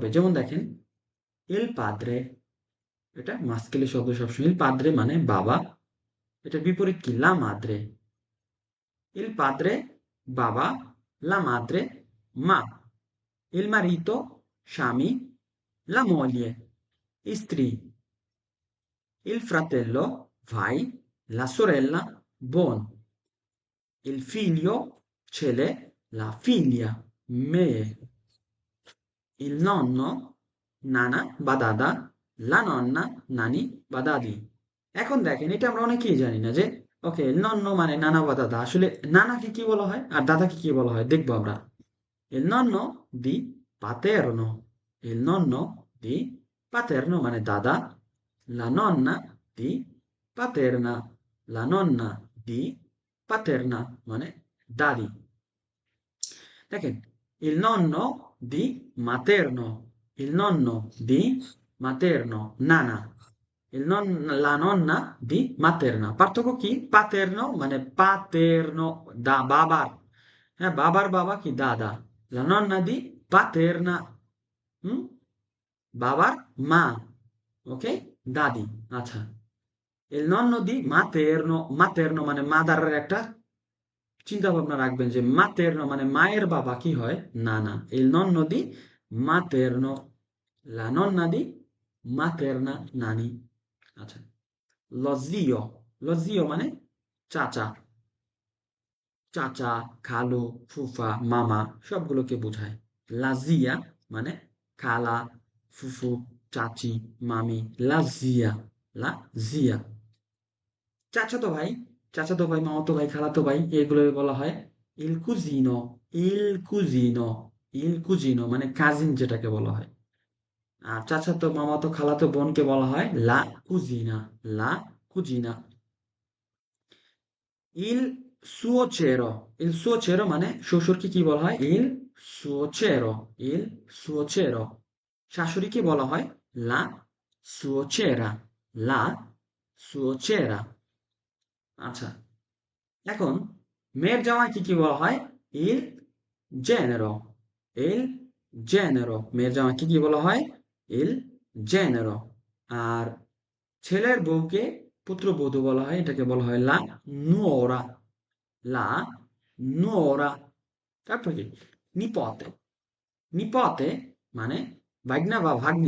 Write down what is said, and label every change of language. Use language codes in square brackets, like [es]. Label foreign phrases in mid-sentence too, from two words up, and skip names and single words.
[bn] যেমন দেখেন [it] il padre, [bn] এটা মাস্কেলি শব্দ সবসময়। [it] il padre [bn] মানে বাবা, এটার বিপরীত কি, [it] la madre. il padre বাবা, la madre মা। il marito স্বামী, la moglie স্ত্রী। Il fratello ভাই, la sorella বোন। Il figlio ছেলে, la figlia মেয়ে। Il nonno [bn] নানা বা দাদা, [it] la nonna [bn] নানি বা দাদি। এখন দেখেন, এটা আমরা অনেকেই জানি না যে ওকে নন্ন মানে নানা বা দাদা, আসলে নানাকে কি বলা হয় আর দাদাকে কি বলা হয় দেখবো আমরা। [it] Il nonno di paterno, il nonno di paterno [bn] মানে দাদা, [it] la nonna di paterna, la nonna di paterna [bn] মানে দাদি। দেখেন, [it] il nonno di materno, il nonno di materno নানা, la nonna di materna। [bn] পার্থক্য কি? পাতের্নো মানে পাতের্নো, বাবার, হ্যাঁ বাবার বাবা কি দাদা। [it] la nonna di paterna, [bn] হুম, বাবার মা, ওকে, দাদি। আচ্ছা, [it] il nonno di materno, [bn] materno মানে মাদারের একটা চিন্তা ভাবনা রাখবেন যে materno মানে মায়ের বাবা কি হয়? নানা। [it] il nonno di materno, la nonna di materna, [bn] নানি। আচ্ছা, [it] lo zio, lo zio [bn] মানে চাচা, চাচা, খালু, ফুফা, মামা সবগুলোকে বোঝায়। [it] la zia [bn] মানে খালা, ফুফু, চাচি, মামি। [it] la zia, la zia। [bn] চাচাতো ভাই, চাচাতো ভাই, মামাতো ভাই, খালাতো ভাই এগুলো বলা হয় [it] il cugino, il cugino, il cugino [bn] মানে কাজিন যেটাকে বলা হয়। আর চাচাতো, মামাতো, খালাতো বোনকে বলা হয় [it] la cugina, la cugina। il suocero, il suocero [bn] মানে শ্বশুরকে কি বলা হয়? [it] il suocero, il suocero। [bn] শাশুড়িকে বলা হয় [it] la suocera, la suocera। [bn] আচ্ছা, এখন মেয়ের জামাইকে কি বলা হয়? [it] il genero, il genero। [bn] মেয়ের জামাইকে কি বলা হয়? [it] il genero। [bn] আর ছেলের বউকে পুত্রবধূ বলা হয়, এটাকে বলা হয় [it] la nuora, la nuora। [bn] তারপর কি? [it] nipote, nipote [bn] মানে ভাগ্না বা ভাগ্নি।